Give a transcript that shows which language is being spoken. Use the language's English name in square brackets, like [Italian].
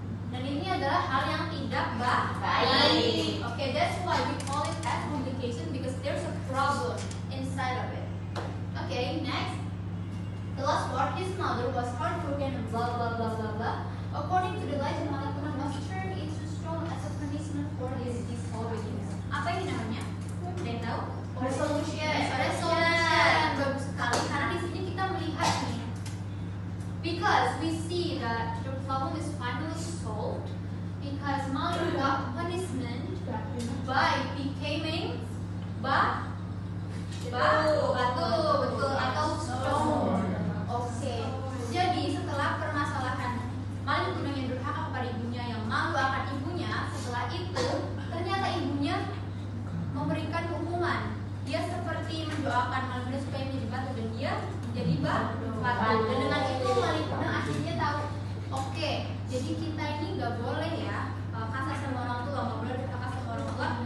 [Indonesian] Dan ini adalah hal yang tidak baik. [English] Okay, that's why we call it as complication because there's a problem inside of it. Okay, next. The last part, his mother was heartbroken and blah blah blah blah blah. According to the legend, Malin Kundang was turned into stone as a punishment for his disobedience. [Indonesian] Apa ini namanya? Ada yang tahu? Resolution. Bagus sekali karena di sini kita melihat nih. [English] Because we see that the problem is finally solved because Malin got punishment by becoming [Indonesian] batu atau [English] stone. [Indonesian] Oke. Jadi setelah permasalahan Malin Kundang yang durhaka kepada ibunya yang malu akan ibunya, setelah itu ternyata ibunya memberikan hukuman. Dia seperti mendoakan Malin Kundang supaya menjadi batu dan dia jadi batu. Dan dengan itu Malin Kundang akhirnya tahu, oke, jadi kita ini nggak boleh ya kasar sama orang tua, nggak boleh durhaka sama orang tua.